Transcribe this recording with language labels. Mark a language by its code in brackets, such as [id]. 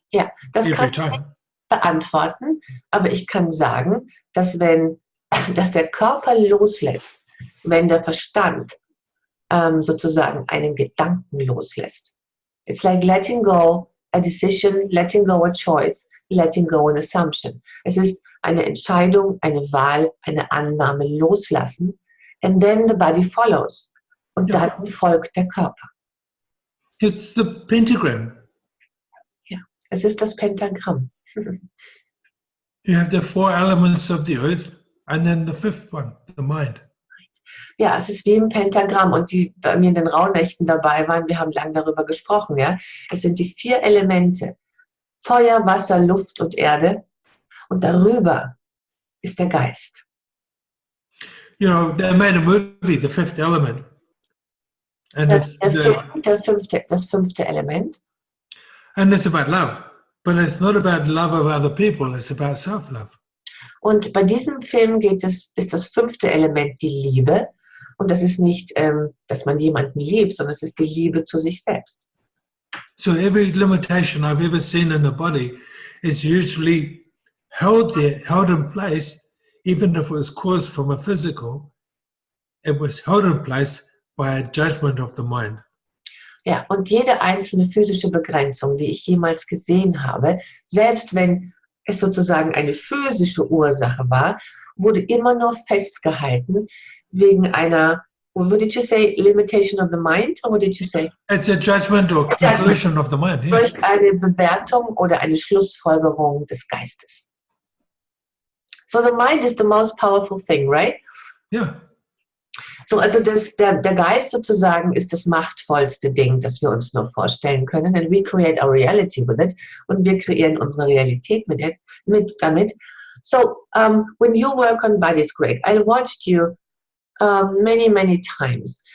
[de] Ja, das [en] every [de] kann ich [en] time. [de] beantworten, aber ich kann sagen, dass dass der Körper loslässt, wenn der Verstand sozusagen einen Gedanken loslässt. [en] It's like letting go a decision, letting go a choice, letting go an assumption. [de] Es ist eine Entscheidung, eine Wahl, eine Annahme loslassen, [en] and then the body follows. [de] Und dann folgt der Körper. [en] It's the pentagram. [de] Ja, es ist das Pentagramm. [en] You have the 4 elements of the earth and then the 5th one, the mind. [de] Ja, es ist wie im Pentagramm und die bei mir in den Rauhnächten dabei waren, wir haben lange darüber gesprochen, ja. Es sind die 4 Elemente. Feuer, Wasser, Luft und Erde. Und darüber ist der Geist. [en] You know, they made a movie, The Fifth Element. And [de] Das fünfte Element. [en] And it's about love. But it's not about love of other people, it's about self-love. [de] Und bei diesem Film ist das 5. Element die Liebe. Und das ist nicht, dass man jemanden liebt, sondern es ist die Liebe zu sich selbst. [en] So every limitation I've ever seen in the body is usually held there, held in place, even if it was caused from a physical, it was held in place by a judgment of the mind. [de] Ja, und jede einzelne physische Begrenzung, die ich jemals gesehen habe, selbst wenn es sozusagen eine physische Ursache war, wurde immer nur festgehalten wegen einer, [en] what did you say, limitation of the mind, or what did you say? It's a judgment or conclusion of the mind. Yeah. [de] Durch eine Bewertung oder eine Schlussfolgerung des Geistes. [en] So the mind is the most powerful thing, right? Yeah. [de] So, also der Geist sozusagen ist das machtvollste Ding, das wir uns nur vorstellen können. [en] And we create our reality with it. [de] Und wir kreieren unsere Realität damit. [en] So, when you work on bodies, Greg, I watched you many, many times.